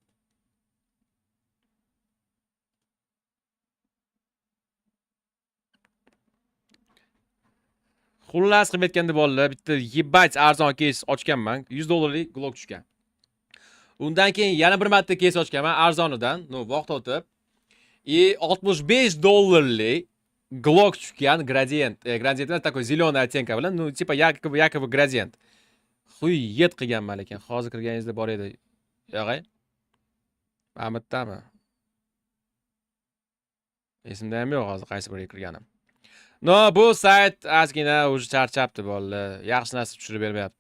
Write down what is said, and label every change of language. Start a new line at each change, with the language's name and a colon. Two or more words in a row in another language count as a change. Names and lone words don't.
Uzbek: Xullas qilib aytganda bolalar, bitta yebать arzon kes ochganman. $100 Glock tushgan. Undan keyin yana bir marta kes ochganman arzonidan, vaqt o'tib. $65 Glock tushgan gradient.
Russian: Gradientdan такой зеленый оттенка bilan, типа якобы gradient.
Uzbek: Xuyet qilganman lekin hozir kirganingizda bor edi. Yog'ay. Amitdami? Esimda ham yo'q hozir qaysi biriga kirganim. No, bu sayt ozgina уже charchabdi bolalar. Yaxshi narsa tushirib bermayapti.